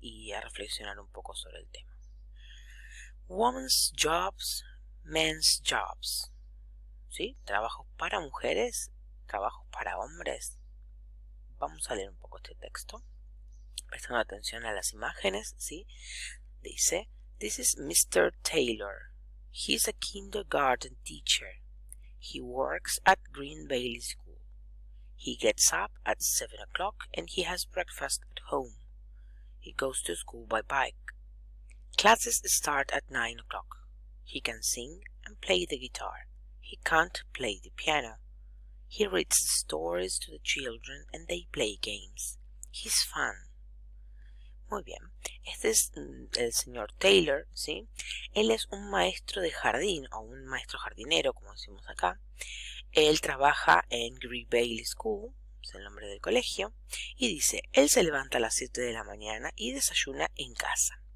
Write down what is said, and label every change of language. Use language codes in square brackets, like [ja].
[es] Y a reflexionar un poco sobre el tema. [en] Women's jobs, men's jobs. [es] ¿Sí? Trabajos para mujeres, trabajos para hombres. Vamos a leer un poco este texto, prestando atención a las imágenes, ¿sí? [en] Dice, this is Mr. Taylor. He's a kindergarten teacher. He works at Green Bailey School. He gets up at 7 o'clock and he has breakfast at home. He goes to school by bike. Classes start at 9 o'clock. He can sing and play the guitar. He can't play the piano. He reads stories to the children and they play games. He's fun. [es] Muy bien. Este es el señor Taylor, ¿sí? Él es un maestro de jardín o un maestro jardinero, como decimos acá. Él trabaja en Green Bailey School, es el nombre del colegio, y dice, él se levanta a las 7 de la mañana y desayuna en casa.